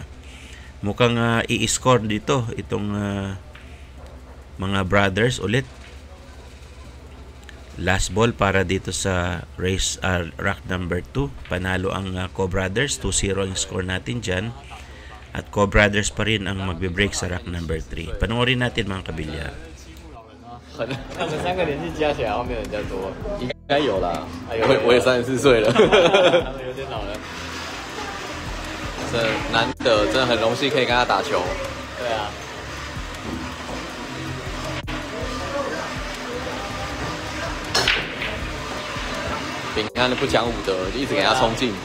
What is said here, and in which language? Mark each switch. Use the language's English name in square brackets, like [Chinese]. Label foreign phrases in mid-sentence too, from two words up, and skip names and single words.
[Filipino] Mukhang i-score dito itong mga brothers ulit. Last ball para dito sa [English] race rack number 2. [Filipino] Panalo ang Co Brothers, 2-0 ang score natin dyan. At Co Brothers pa rin ang magbe-break sa [English] rack number 3. [Filipino] Panoorin natin, mga kabilyar. [Chinese] 他们3个年纪加起来，好像没有人家多。应该有啦，我也34岁了，他们有点老了。真难得，真的很荣幸可以跟他打球。对啊。平安的不讲武德，一直给他冲进，